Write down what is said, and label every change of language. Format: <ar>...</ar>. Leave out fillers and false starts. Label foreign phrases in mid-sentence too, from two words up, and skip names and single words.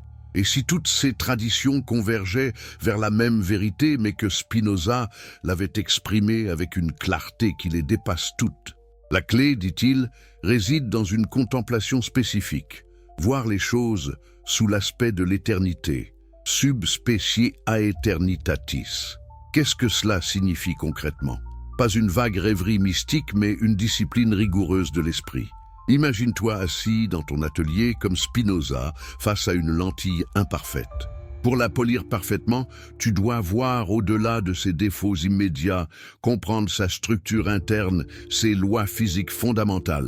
<fr>Et si toutes ces traditions convergeaient vers la même vérité, mais que Spinoza l'avait exprimée avec une clarté qui les dépasse toutes? La clé, dit-il, réside dans une contemplation spécifique, voir les choses sous l'aspect de l'éternité,</fr> <la>sub specie aeternitatis.</la> <fr>Qu'est-ce que cela signifie concrètement? Pas une vague rêverie mystique, mais une discipline rigoureuse de l'esprit. Imagine-toi assis dans ton atelier comme Spinoza face à une lentille imparfaite. Pour la polir parfaitement, tu dois voir au-delà de ses défauts immédiats, comprendre sa structure interne, ses lois physiques fondamentales.</fr>